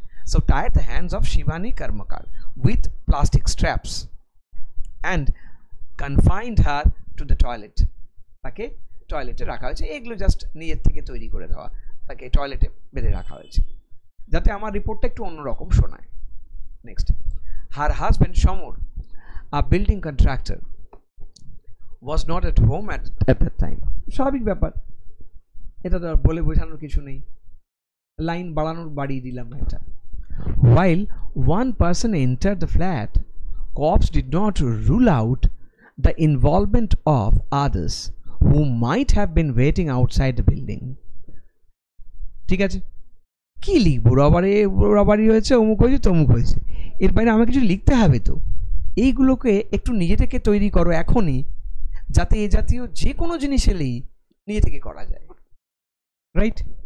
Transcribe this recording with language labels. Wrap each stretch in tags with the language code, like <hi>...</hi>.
<en>so tired the hands of Shivani Karmakar with plastic straps and confined her to the toilet,</en> <bn>তাকে টয়লেটে রাখা হয়েছে। এগুলো জাস্ট নিজের থেকে তৈরি করে দেওয়া, তাকে টয়লেটে বেঁধে রাখা হয়েছে যাতে আমার রিপোর্টটা একটু অন্যরকম শোনায়।</bn> <en>Next, her husband Shamur, a building contractor, was not at home at that time.</en> <bn>স্বাভাবিক ব্যাপার, এটা তো আর বলে বোঝানোর কিছু নেই, লাইন বাড়ানোর বাড়িয়ে দিলাম এটা।</bn> <en>While one person entered the flat, cops did not rule out the involvement of others who might have been waiting outside the building.</en> <bn>ঠিক আছে, কি লিখবো, রবারি হয়েছে, অমুক হয়েছে, তমুক হয়েছে, এর বাইরে আমাকে কিছু লিখতে হবে তো। এইগুলোকে একটু নিজে থেকে তৈরি করো এখনই, যাতে এ জাতীয় যে কোনো জিনিস এলেই নিজে থেকে করা যায়, রাইট?</bn>